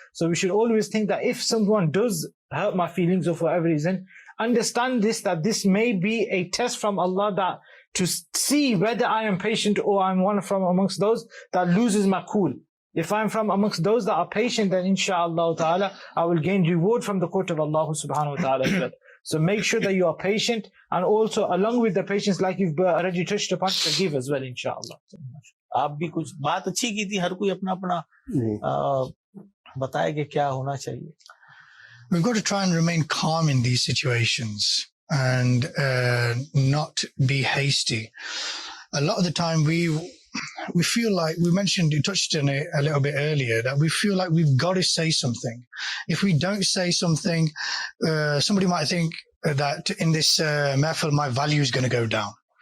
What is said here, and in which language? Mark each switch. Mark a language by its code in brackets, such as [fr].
[en] So we should always think that if someone does hurt my feelings or for whatever reason, understand this, that this may be a test from Allah, that to see whether I am patient or I'm one from amongst those that loses my cool. If I'm from amongst those that are patient, then inshallah ta'ala, I will gain reward from the court of Allah subhanahu wa ta'ala as well. So make sure that you are patient, and also along with the patience, like you've already touched upon, forgive as well, inshallah. [hi] आप भी कुछ बात अच्छी की थी, हर कोई अपना अपना बताए कि क्या होना चाहिए. [en] We've got to try and remain calm in these situations and not be hasty. A lot of the time we feel like, we mentioned, you touched on it a little bit earlier, that we feel like we've got to say something. If we don't say something, somebody might think that in this mehfil, my value is going to go down.